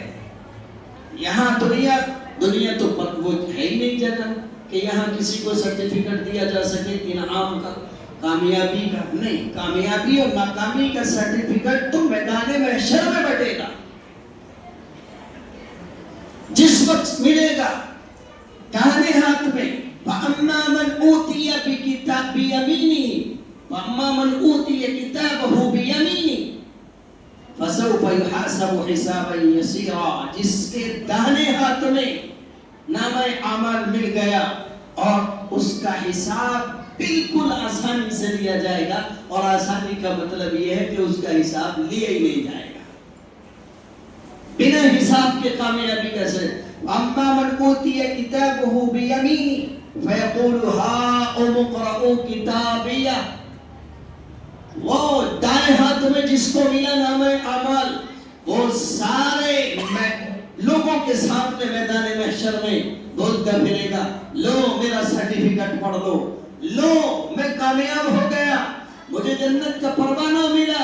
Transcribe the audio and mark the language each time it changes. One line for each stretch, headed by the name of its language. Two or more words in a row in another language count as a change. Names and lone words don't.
Hindi: यहाँ दुनिया तो वो है ही नहीं जगह कि यहाँ किसी को सर्टिफिकेट दिया जा सके इनाम का, कामयाबी का नहीं। कामयाबी और नाकामी का सर्टिफिकेट तो मैदान महशर में बटेगा। जिस वक्त मिलेगा दाहिने हाथ में,
Arabic: فأما من أوتي بيمينه وأما من أوتي كتابه بيمينه فسوف يحاسب حسابا يسيرا.
Hindi: जिसके दाहिने हाथ में नामे अमल मिल गया और उसका हिसाब बिल्कुल आसानी से लिया जाएगा, और आसानी का मतलब यह है कि उसका हिसाब लिया ही नहीं जाएगा। बिना हिसाब के कामयाबी कैसे?
Arabic: أما من أوتي كتابه بيمينه فيقول هاؤم اقرؤوا كتابيه.
Hindi: वो दाएं हाथ में जिसको मिला नामे अमल, वो सारे लोगों के सामने मैदान महशर में बोलता फिरेगा, लो मेरा सर्टिफिकेट पढ़ लो मैं कामयाब हो गया, मुझे जन्नत का परवाना मिला।